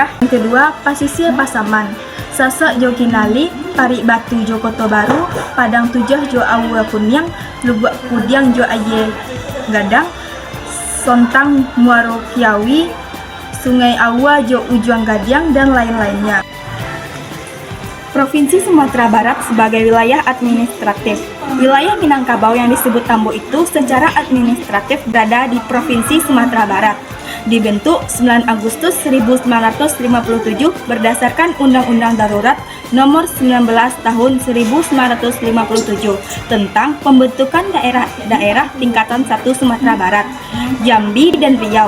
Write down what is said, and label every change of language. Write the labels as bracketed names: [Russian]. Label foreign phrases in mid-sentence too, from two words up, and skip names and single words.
[Indonesian] Yang kedua, pasisya Pasaman, Sasek Jo Kinali, Parik Batu Jo Koto Baru, Padang Tujah Jo Awa Kunyang, Lubuk Kudiang Jo Aye Gadang, Sontang Muaro Kiawi, Sungai Awa Jo Ujuang Gadiang, dan lain-lainnya. Provinsi Sumatera Barat sebagai wilayah administratif. Wilayah Minangkabau yang disebut Tambo itu secara administratif berada di Provinsi Sumatera Barat. Dibentuk 9 Agustus 1957 berdasarkan Undang-Undang Darurat Nomor 19 Tahun 1957 tentang pembentukan daerah-daerah tingkatan 1 Sumatera Barat, Jambi dan Riau.